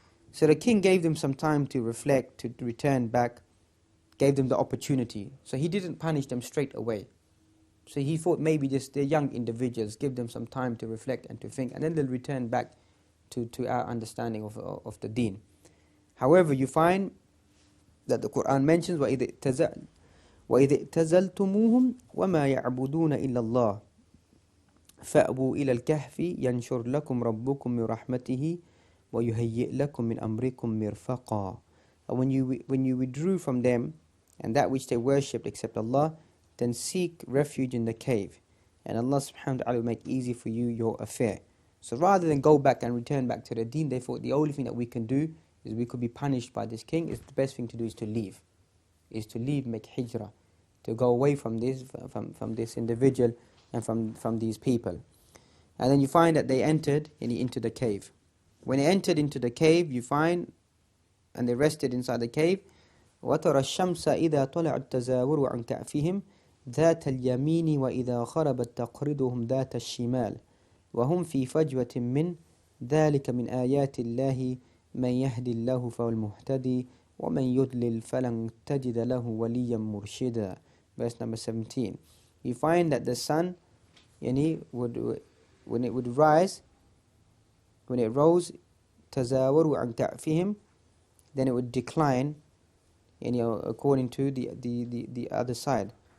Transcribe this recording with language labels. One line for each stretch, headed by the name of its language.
English: So the king gave them some time to reflect, to return back, gave them the opportunity. So he didn't punish them straight away. So he thought maybe they're young individuals, give them some time to reflect and to think, and then they'll return back to our understanding of the deen.
Arabic: However, you find that the Qur'an mentions وَإِذِ اعْتَزَلْتُمُوهُمْ وَمَا يَعْبُدُونَ إِلَّا اللَّهِ فَأْوُوا إِلَى الْكَهْفِ يَنْشُرْ لَكُمْ رَبُّكُمْ مِنْ رَحْمَتِهِ وَيُهَيِّئْ لَكُمْ مِنْ أَمْرِكُمْ مِرْفَقًا.
English: When you withdrew from them and that which they worshipped except Allah, then seek refuge in the cave, and Allah subhanahu wa ta'ala will make easy for you your affair. So rather than go back and return back to the deen, they thought the only thing that we can do is we could be punished by this king. The best thing to do is to leave, make hijrah, to go away from this individual and from these people. And then you find that they entered into the cave. When they entered into the cave,
Arabic: you find, and they rested inside the cave, وَتَرَى الشَّمْسَ إِذَا طَلَعَتْ تَزَاوَرُ عَنْ كَأْفِهِمْ ذَاتَ الْيَمِينِ وَإِذَا خَرَبَتْ تَقْرِضُهُمْ ذَاتَ الشِّمَالِ وَهُمْ فِي فَجْوَةٍ مِّنْ ذَلِكَ مِنْ آيَاتِ اللَّهِ مَنْ يَهْدِ اللَّهُ فَهُوَ الْمُهْتَدِي وَمَنْ يُضْلِلْ فَلَنْ تَجِدَ لَهُ وَلِيًّا مُرْشِدًا.
English: Verse number 17. You find that the sun, when it rose,
Arabic: تَزَاوَرُوا عَنْ كَأْفِهِمْ,
English: then it would decline, according to the other side.